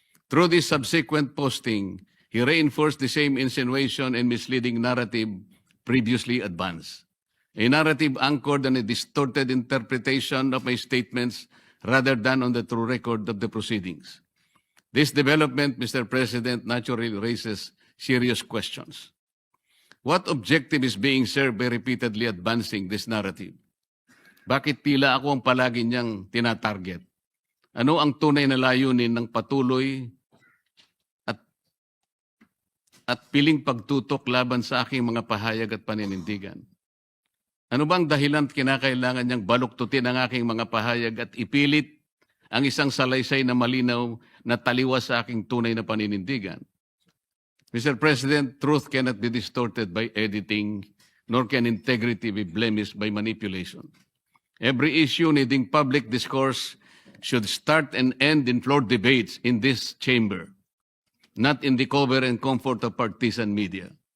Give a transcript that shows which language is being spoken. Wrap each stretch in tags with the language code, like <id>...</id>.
<en>Through this subsequent posting, he reinforced the same insinuation and misleading narrative previously advanced, a narrative anchored on a distorted interpretation of my statements rather than on the true record of the proceedings. This development, Mr. President, naturally raises serious questions. What objective is being served by repeatedly advancing this narrative?</en> <tl>Bakit tila ako ang palagi niyang tinatarget? Ano ang tunay na layunin ng patuloy at piling pagtutok laban sa aking mga pahayag at paninindigan? Ano bang dahilan at kinakailangan niyang baluktutin ang aking mga pahayag at ipilit ang isang salaysay na malinaw na taliwas sa aking tunay na paninindigan?</tl> <en>Mr. President, truth cannot be distorted by editing, nor can integrity be blemished by manipulation. Every issue needing public discourse should start and end in floor debates in this chamber, not in the cover and comfort of partisan media.</en>